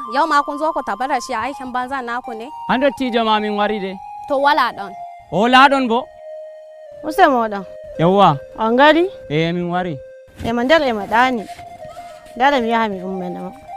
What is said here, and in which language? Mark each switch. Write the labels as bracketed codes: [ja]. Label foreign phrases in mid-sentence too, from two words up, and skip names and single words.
[ha] yau ma kun zo ku tabbata shi a aikin banza naku ne? [ff] 100 tijo ma min wari de. To wala don. O laɗon bo. Use moɗon. Yawwa. On gari? Min wari. E man nder e maɗani. Dara mi yaha mi ummanama.